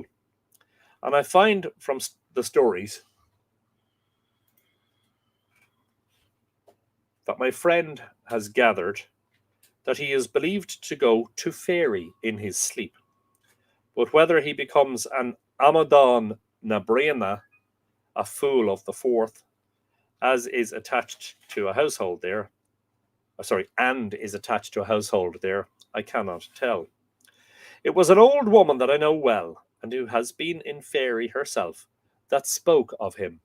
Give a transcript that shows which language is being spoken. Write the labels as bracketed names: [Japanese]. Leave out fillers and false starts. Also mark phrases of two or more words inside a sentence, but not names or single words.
[English] And I find from the stories that my friend has gathered that he is believed to go to fairy in his sleep. But whether he becomes an Amadon na Brena, a fool of the fourth, as is attached to a household there, and is attached to a household there, I cannot tell. It was an old woman that I know well, and who has been in fairy herself, that spoke of him.